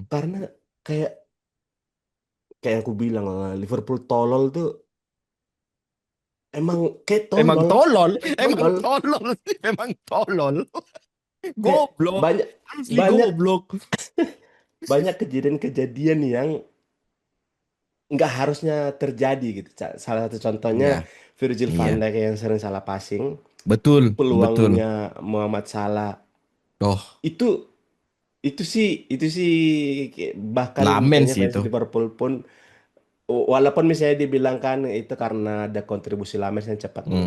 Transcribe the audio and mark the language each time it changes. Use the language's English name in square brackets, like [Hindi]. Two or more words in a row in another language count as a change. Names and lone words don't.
[Indonesian] Karena kayak kayak yang aku bilang, Liverpool tolol tuh emang kayak Emang tolol, tolol, kayak emang tolol, tolol, memang tolol. kayak Goblok, banyak asli banyak goblok. banyak kejadian-kejadian yang nggak harusnya terjadi gitu. Salah satu contohnya Iya, Virgil van iya. Dijk yang sering salah passing, Betul, betul. peluangnya Muhammad Salah Oh, itu itu sih bahkan lamen kayaknya sih fans itu. Liverpool pun, walaupun misalnya dibilang kan itu karena ada kontribusi Lames yang cepat Mm,